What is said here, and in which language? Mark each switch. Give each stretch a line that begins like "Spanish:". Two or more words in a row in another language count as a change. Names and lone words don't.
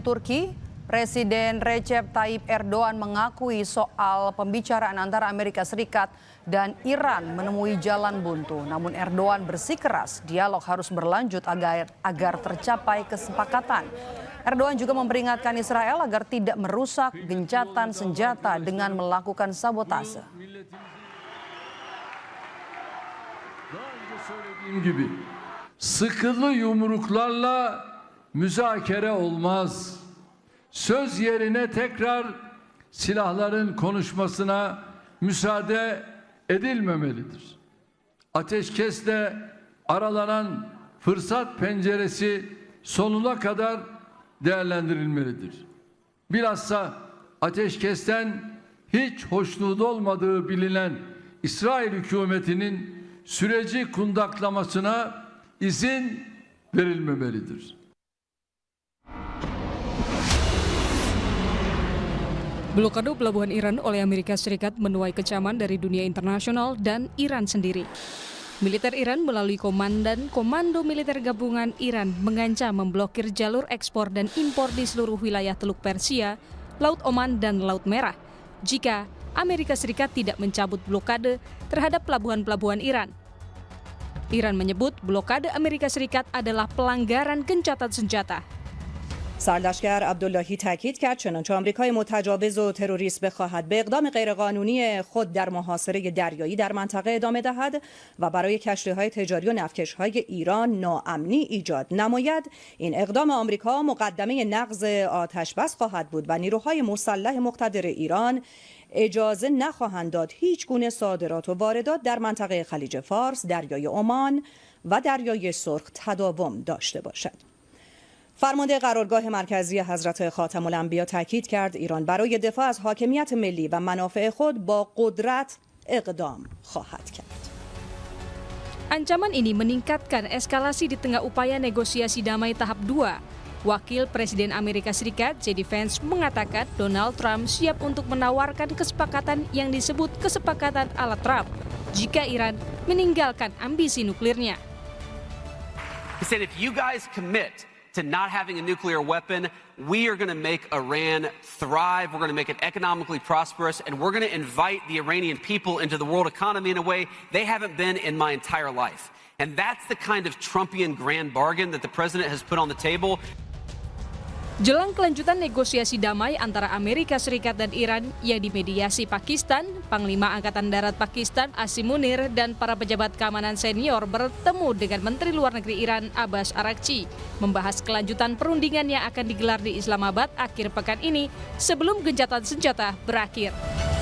Indonesian: Turki, Presiden Recep Tayyip Erdogan mengakui soal pembicaraan antara Amerika Serikat dan Iran menemui jalan buntu. Namun Erdogan bersikeras dialog harus berlanjut agar tercapai kesepakatan. Erdogan juga memperingatkan Israel agar tidak merusak gencatan senjata dengan melakukan sabotase.
Turkish: Sıkılı yumruklarla müzakere olmaz. Söz yerine tekrar silahların konuşmasına müsaade edilmemelidir. Ateşkesle aralanan fırsat penceresi sonuna kadar değerlendirilmelidir. Bilhassa ateşkesten hiç hoşnut olmadığı bilinen İsrail hükümetinin süreci kundaklamasına izin verilmemelidir.
Indonesian: Blokade pelabuhan Iran oleh Amerika Serikat menuai kecaman dari dunia internasional dan Iran sendiri. Militer Iran melalui Komando Militer Gabungan Iran mengancam memblokir jalur ekspor dan impor di seluruh wilayah Teluk Persia, Laut Oman, dan Laut Merah jika Amerika Serikat tidak mencabut blokade terhadap pelabuhan-pelabuhan Iran. Iran menyebut blokade Amerika Serikat adalah pelanggaran gencatan senjata.
Persian: سرلشکر عبداللهی تاکید کرد چنانچه آمریکای متجاوز و تروریست بخواهد به اقدام غیرقانونی خود در محاصره دریایی در منطقه ادامه دهد و برای کشتی‌های تجاری و نفتکش‌های ایران ناامنی ایجاد نماید، این اقدام آمریکا مقدمه نقض آتش‌بس خواهد بود و نیروهای مسلح مقتدر ایران اجازه نخواهند داد هیچ گونه صادرات و واردات در منطقه خلیج فارس، دریای عمان و دریای سرخ تداوم داشته باشد. فرمانده قرارگاه مرکزی حضرت خاتم الانبیا تاکید کرد ایران برای دفاع از حاکمیت ملی و منافع خود با قدرت اقدام خواهد کرد.
Indonesian: Ancaman ini meningkatkan eskalasi di tengah upaya negosiasi damai tahap 2. Wakil Presiden Amerika Serikat J.D. Vance mengatakan Donald Trump siap untuk menawarkan kesepakatan yang disebut kesepakatan ala Trump jika Iran meninggalkan ambisi nuklirnya.
English: He said if you guys commit to not having a nuclear weapon, we are going to make Iran thrive, we're going to make it economically prosperous, and we're going to invite the Iranian people into the world economy in a way they haven't been in my entire life. And that's the kind of Trumpian grand bargain that the president has put on the table.
Indonesian: Jelang kelanjutan negosiasi damai antara Amerika Serikat dan Iran yang dimediasi Pakistan, Panglima Angkatan Darat Pakistan Asim Munir dan para pejabat keamanan senior bertemu dengan Menteri Luar Negeri Iran Abbas Araghchi membahas kelanjutan perundingan yang akan digelar di Islamabad akhir pekan ini sebelum gencatan senjata berakhir.